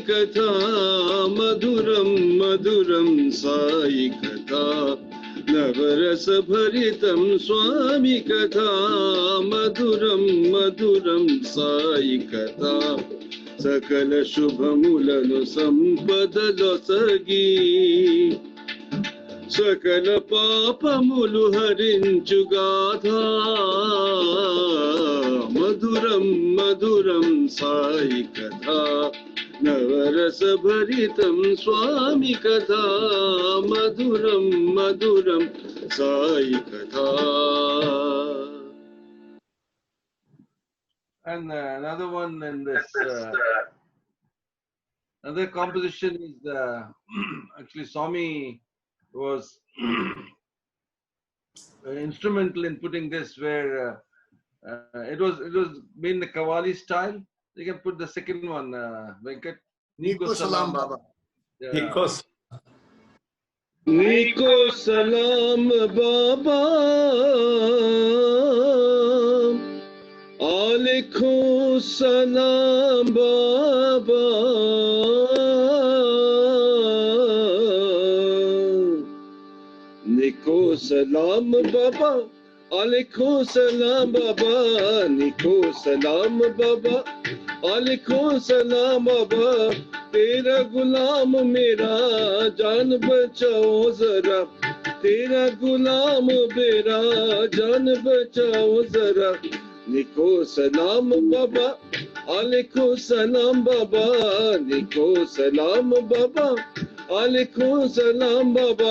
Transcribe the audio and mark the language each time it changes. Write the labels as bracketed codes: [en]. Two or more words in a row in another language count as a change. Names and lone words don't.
[te] కథ మధురం మధురం సాయి కథ నవరస భరితం స్వామి కథ మధురం మధురం సాయి కథ సకల శుభములను సంపదలో సగి సకల పాపములు హరించు గాథ మధురం మధురం సాయి కథ నవరస నవరస భరితం స్వామి కథ మధురం మధురం సాయి కథ. [en] And another one in this, another composition is actually Swami was instrumental in putting this, where it was in the Qawwali style. You can put the second one, Venkat. [hi] निको सलाम बाबा. [en] Yeah. Because [hi] निको सलाम बाबा, अलैकुम सलाम बाबा. निको सलाम बाबा, अलैकुम सलाम बाबा. निको सलाम बाबा, अलैकुम सलाम बाबा. तेरा गुलाम मेरा जान बचाओ जरा, तेरा गुलाम मेरा जान बचाओ जरा. निको सलाम बाबा, अलैको सलाम बाबा. निको सलाम बाबा, अलैको सलाम बाबा.